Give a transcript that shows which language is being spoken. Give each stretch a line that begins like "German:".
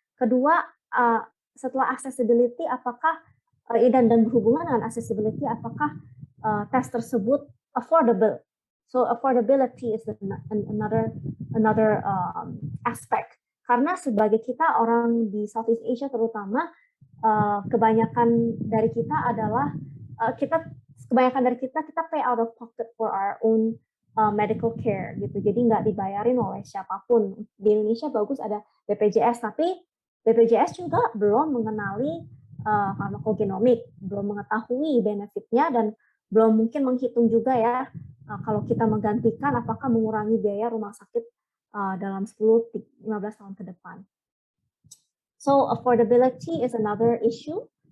Indonesian: Kedua, setelah accessibility apakah dan berhubungan dengan accessibility apakah tes tersebut affordable?
English: So affordability is another aspect.
Indonesian: Karena sebagai kita orang di Southeast Asia terutama, kebanyakan dari kita adalah kita
English: pay out of pocket for our own medical care
Indonesian: gitu. Jadi nggak dibayarin oleh siapapun. Di Indonesia bagus ada BPJS, tapi BPJS juga belum mengenali pharmacogenomic, belum mengetahui benefitnya dan belum mungkin menghitung juga ya kalau kita menggantikan apakah mengurangi biaya rumah sakit dalam 10-15 tahun ke depan.
English: So affordability is another issue.